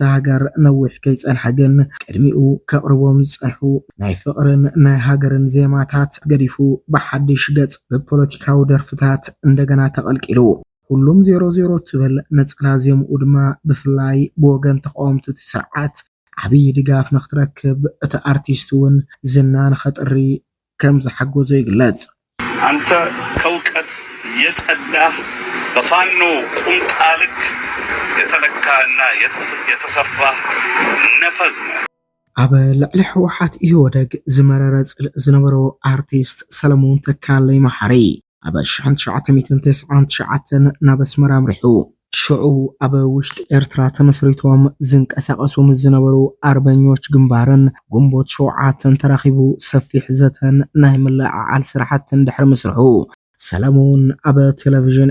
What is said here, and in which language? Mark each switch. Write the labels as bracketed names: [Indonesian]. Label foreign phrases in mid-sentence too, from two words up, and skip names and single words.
[Tigrinya] ሃገር ነዊሕ ከይጸንሐ ግን ቅድሚኡ ከቕርቦም ዝጸንሑ ናይ ፍቕርን ናይ ሃገርን ዜማታት ገዲፉ ብሓድሽ ገጽ ብፖለቲካዊ ደርፍታት እንደገና ተቐልቂሉ ሁሉም 00 ትብል ነጸላ ዜምኡ ድማ ብፍላይ ብወገን ተቃወምቲ ስርዓት ዓብይ ድጋፍ ንኽትረክብ እቲ አርቲስት እውን ዝና ንኸጥሪ ከም ዝሓጎዞ ይግለጽ። [Amharic] አንተ ከውቀት የጸዳህ በፋኖ ቁምጣልክ የተለካና የተሰፋ ነፈዝ ነው። [Tigrinya] ኣብ ልዕሊ ህወሓት ይወደግ ዝመረረ ጽልእ ዝነበሮ አርቲስት ሰለሞን ተካልኝ መሓሪ ኣብ 1999 ናብ ኣስመራ ኣምሪሑ ሽዑ ኣብ ውሽጢ ኤርትራ ተመስሪቶም ዝንቀሳቀሱ ዝነበሩ አርበኞች ግንባርን ግንቦት 7 ተራኺቡ ሰፊሕ ዘተን ናይ ምልዕዓል ስራሕትን ድሕሪ መስርሑ ሰለሞን ኣብ ቴሌቪዥን